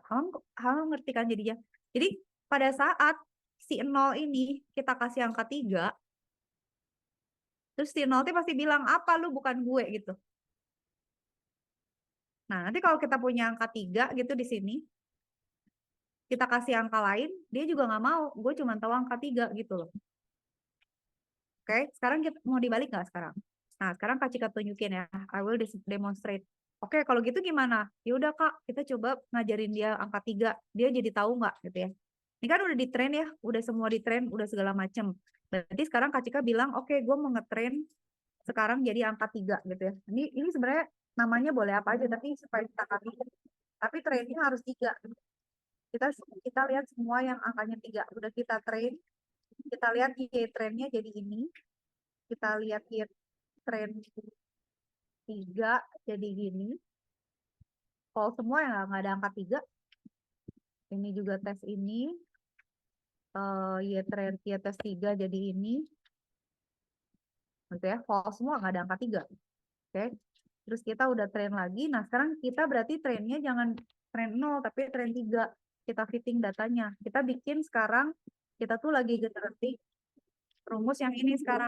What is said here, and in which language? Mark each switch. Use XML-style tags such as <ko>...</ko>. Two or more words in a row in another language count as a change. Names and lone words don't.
<id>Kamu ngerti kan jadinya? Jadi pada saat si 0 ini kita kasih angka 3, terus si 0 pasti bilang, apa lu bukan gue gitu. Nah, nanti kalau kita punya angka 3 gitu di sini, kita kasih angka lain, dia juga nggak mau. Gue cuma tahu angka 3 gitu loh. Oke, sekarang kita mau dibalik nggak sekarang? Nah, sekarang Kak Cika tunjukin ya.</id> <en>I will demonstrate.</en> <id>Oke, kalau gitu gimana? Ya udah Kak, kita coba ngajarin dia angka 3. Dia jadi tahu nggak gitu ya. Ini kan udah di train ya, udah semua di train, udah segala macem. Berarti sekarang Kak Cika bilang, oke, gue mau ngetrain sekarang jadi angka 3 gitu ya. Ini sebenarnya namanya boleh apa aja, tapi supaya kita kami. Tapi trainnya harus 3. Kita lihat semua yang angkanya 3. Udah kita train, kita lihat Y-trainnya jadi ini. Kita lihat Y-train 3 jadi gini. Kalau semua yang nggak ada angka 3, ini juga tes ini. Y-train tes 3 jadi ini. Gitu ya, kalau semua nggak ada angka 3. Oke. Terus kita udah train lagi. Nah, sekarang kita berarti trainnya jangan train 0, tapi train 3. Kita fitting datanya. Kita bikin sekarang, kita tuh lagi generating rumus yang ini sekarang.</id>